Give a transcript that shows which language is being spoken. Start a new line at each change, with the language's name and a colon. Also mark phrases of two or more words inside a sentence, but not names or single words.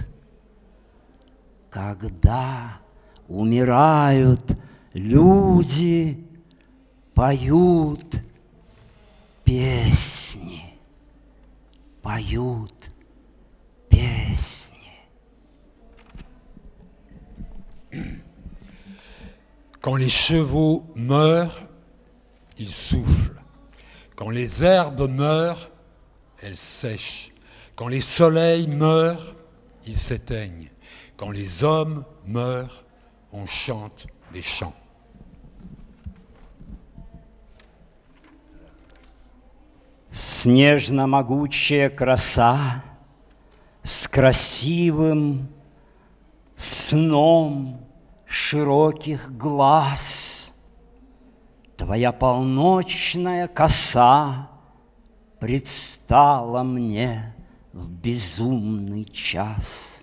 Russian: Когда умирают люди, поют песни, поют песни.
French: Quand les chevaux meurent, ils soufflent. Quand les herbes meurent, elles sèchent. Quand les soleils meurent, ils s'éteignent. Quand les hommes meurent, on chante des chants.
Russian: Снежно-могучая краса с красивым сном широких глаз, твоя полночная коса предстала мне в безумный час.